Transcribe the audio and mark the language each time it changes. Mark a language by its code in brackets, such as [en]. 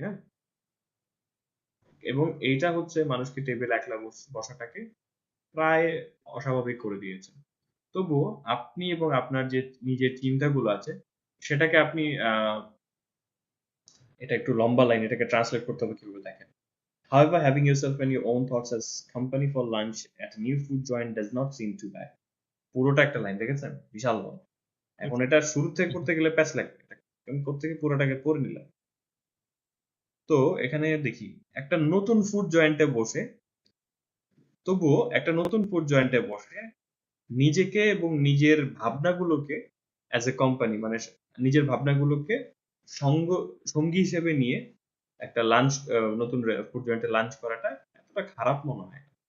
[bn] হ্যাঁ, এবং এইটা হচ্ছে মানুষকে টেবিল একলা বসাটাকে প্রায় অস্বাভাবিক করে দিয়েছে। তবুও আপনি এবং আপনার যে নিজের চিন্তাগুলো আছে সেটাকে আপনি এটা একটু লম্বা লাইন, এটাকে ট্রান্সলেট করতে হবে কিভাবে দেখেন। [en] However, having yourself and your own thoughts as company for lunch at a new food joint does not seem too bad. [bn] পুরোটা একটা লাইন দেখেছেন, বিশাল বড়। এখন এটা শুরু থেকে করতে গেলে প্যাচ লাগবে, আমি কোত্থেকে পুরোটাকে পড়ে নিলাম। তো এখানে দেখি একটা নতুন ফুড জয়েন্টে বসে, তবুও একটা নতুন ফুড জয়েন্টে বসে নিজেকে এবং নিজের ভাবনাগুলোকে অ্যাজ এ কোম্পানি মানে নিজের ভাবনাগুলোকে সঙ্গী হিসেবে নিয়ে একটা লাঞ্চ, নতুন ফুড জয়েন্টে লাঞ্চ করাটা এতটা খারাপ মনে হয়।